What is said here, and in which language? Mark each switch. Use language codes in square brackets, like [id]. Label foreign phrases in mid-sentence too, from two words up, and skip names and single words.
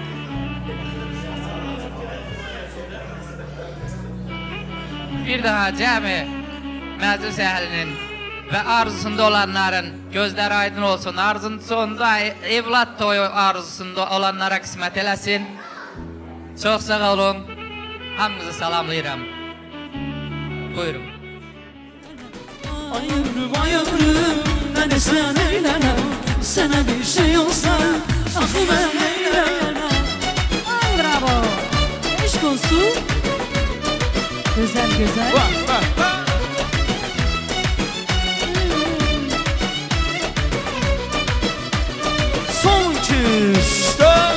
[az] Bir daha cəmi məclis əhlinin və arzusunda olanların gözləri aydın olsun. Arzusunda evlat toyu arzusunda olanlara qismət eləsin. Çox sağ olun. Hamınızı salamlayıram. Buyurun. [tr] Ay ömrüm, ne desen eylene. Sana bir şey olsa, aklıma eylene. Ay bravo. Aşk olsun. Güzel. Son küs, stop.